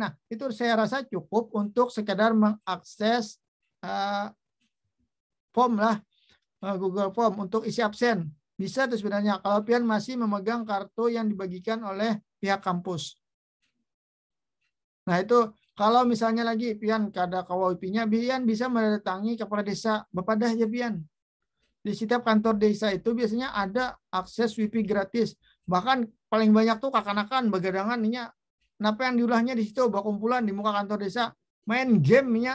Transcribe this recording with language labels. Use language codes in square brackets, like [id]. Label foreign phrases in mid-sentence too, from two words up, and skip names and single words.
[id] Nah, itu saya rasa cukup untuk sekedar mengakses form lah, Google Form untuk isi absen. Bisa tuh sebenarnya kalau pian masih memegang kartu yang dibagikan oleh pihak kampus. Nah, itu Kalau misalnya lagi Pian kada kawa WiFi-nya, Pian bisa mendatangi kepala desa Bapadah aja Pian. Di setiap kantor desa itu biasanya ada akses WiFi gratis. Bahkan paling banyak tuh kakanakan begadangan nya. Kenapa yang diulahnya di situ bawa kumpulan di muka kantor desa main game nya.